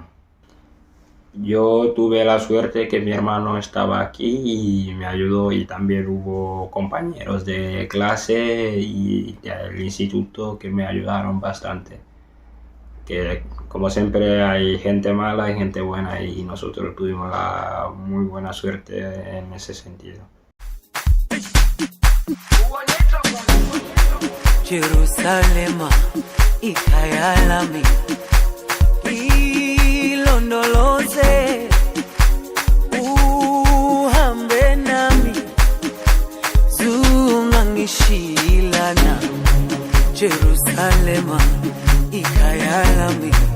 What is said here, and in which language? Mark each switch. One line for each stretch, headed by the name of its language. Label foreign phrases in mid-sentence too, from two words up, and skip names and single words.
Spanish: Yo tuve la suerte que mi hermano estaba aquí y me ayudó, y también hubo compañeros de clase y del instituto que me ayudaron bastante. Que como siempre hay gente mala y gente buena, y nosotros tuvimos la muy buena suerte en ese sentido.
Zulu: Jerusalema ikhayalami ilondoloze uhambe nami zungangishilana Jerusalema ikhayalami